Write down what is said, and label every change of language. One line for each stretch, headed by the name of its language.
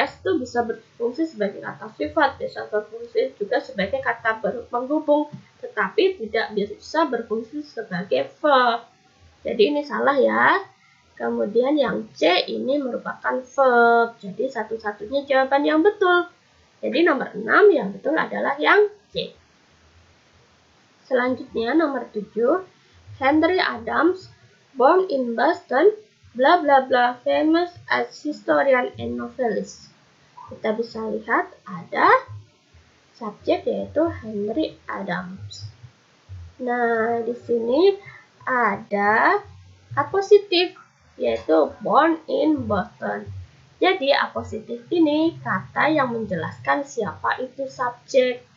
Indonesian: S itu bisa berfungsi sebagai kata sifat, bisa berfungsi juga sebagai kata penghubung, tetapi tidak bisa berfungsi sebagai verb. Jadi ini salah ya. Kemudian yang C ini merupakan verb. Jadi satu-satunya jawaban yang betul. Jadi nomor 6 yang betul adalah yang C. Selanjutnya nomor 7,
English: Henry Adams, born in Boston, bla bla bla, famous as historian and novelist.
Indonesian: Kita bisa lihat ada subjek yaitu Henry Adams. Nah, di sini ada apositif yaitu born in Boston. Jadi apositif ini kata yang menjelaskan siapa itu subjek.